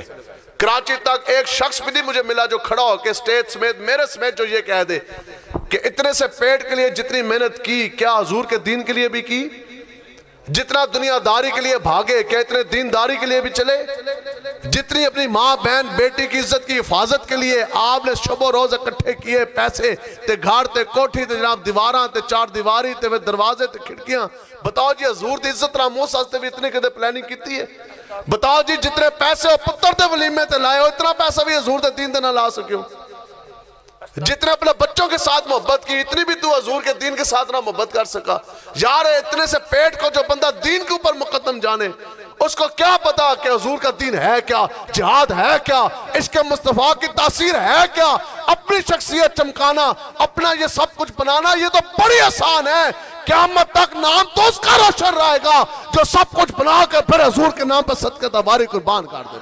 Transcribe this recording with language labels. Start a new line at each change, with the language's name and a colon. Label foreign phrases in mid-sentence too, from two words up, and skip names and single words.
Urdu: کراچی تک ایک شخص بھی نہیں مجھے ملا جو کھڑا ہو کے اسٹیج سمیت میرے سمیت جو یہ کہہ دے کہ اتنے سے پیٹ کے لیے جتنی محنت کی کیا حضور کے دین کے لیے بھی کی؟ جتنا دنیا داری کے لیے بھاگے کیا اتنے دین داری کے لیے بھی چلے؟ جتنی اپنی ماں بہن بیٹی کی عزت کی حفاظت کے لیے آپ نے شب و روز اکٹھے کیے پیسے،
Punjabi: تے گھر تے کوٹھی تے جناب دیواراں تے چار دیواری تے دروازے تے کھڑکیاں، بتاؤ جی حضور دی عزت راموس واسطے بھی اتنے کدے پلاننگ کیتی ہے؟ بتاؤ جی جتنے پیسے پتر تے ولیمے تے لائے ہو اتنا پیسہ بھی حضور تے دین تے نہ لا سکے ہو.
Urdu: جتنے اپنے بچوں کے ساتھ محبت کی اتنی بھی تو حضور کے دین کے ساتھ نہ محبت کر سکا. یار اتنے سے پیٹ کو جو بندہ دین کے اوپر مقدم جانے، اس کو کیا پتا کہ حضور کا دین ہے کیا، جہاد ہے کیا، عشق مصطفیٰ کی تاثیر ہے کیا، اپنی شخصیت چمکانا، اپنا یہ سب کچھ بنانا، یہ تو بڑی آسان ہے قیامت تک نام تو اس کا روشن رہے گا جو سب کچھ بنا کے پھر حضور کے نام پر صدقہ تباری قربان کر دے.